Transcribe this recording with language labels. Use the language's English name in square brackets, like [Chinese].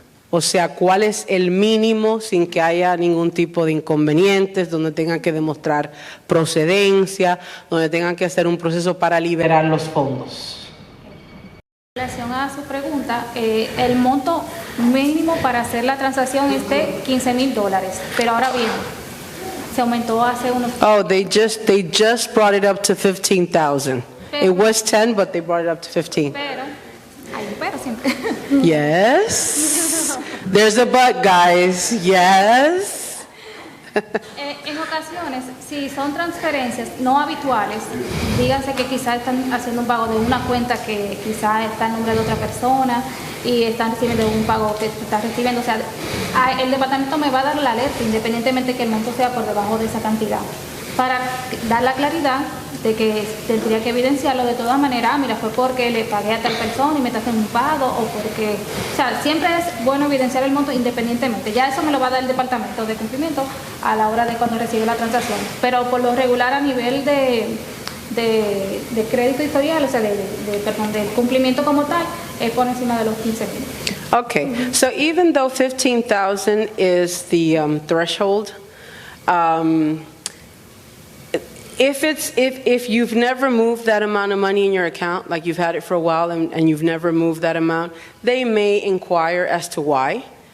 [Spanish] O sea, ¿cuál es el mínimo sin que haya ningún tipo de inconvenientes, donde tengan que demostrar procedencia, donde tengan que hacer un proceso para liberar los fondos? En relación a su pregunta, el monto mínimo para hacer la transacción es de $15,000, pero ahora bien, se aumentó hace unos... [English] Oh, they just brought it up to 15,000. It was 10, but they brought it up to 15. [Spanish] Pero, hay un pero siempre. [English] Yes. There's a but, guys. Yes. [Spanish] En ocasiones, si son transferencias no habituales, díganse que quizás están haciendo un pago de una cuenta que quizás está en nombre de otra persona y están recibiendo un pago que está recibiendo, o sea, el departamento me va a dar la alerta independientemente que el monto sea por debajo de esa cantidad, para dar la claridad de que tendría que evidenciarlo de todas maneras. Mira, fue porque le pagué a tal persona y me está haciendo un pago, o porque, o sea, siempre es bueno evidenciar el monto independientemente. Ya eso me lo va a dar el departamento de cumplimiento a la hora de cuando recibe la transacción. Pero por lo regular a nivel de crédito historial, o sea, perdón, del cumplimiento como tal, es por encima de los 15,000. [English] Okay, so even though 15,000 is the threshold, if you've never moved that amount of money in your account, like you've had it for a while and you've never moved that amount, they may inquire as to why.